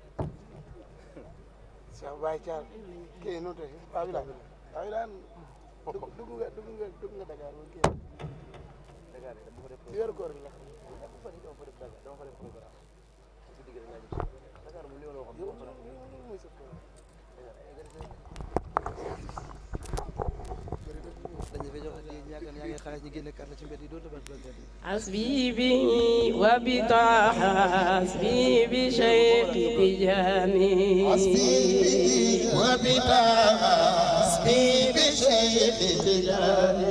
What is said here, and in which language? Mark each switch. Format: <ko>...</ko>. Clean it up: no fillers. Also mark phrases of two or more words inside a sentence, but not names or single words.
<wo>Cheikh Baye Thial kii nu te waaw bi daan dugg nga Dakar mo kii Dakar dama ko def ci weeru koor gi la dama fa def programme ci digg la ñu Dakar mu liwalo xam muy sa ko</wo> <ar>حسبي به وبطه حسبي بشيخ تجاني حسبي به وبطه حسبي بشيخ تجاني</ar>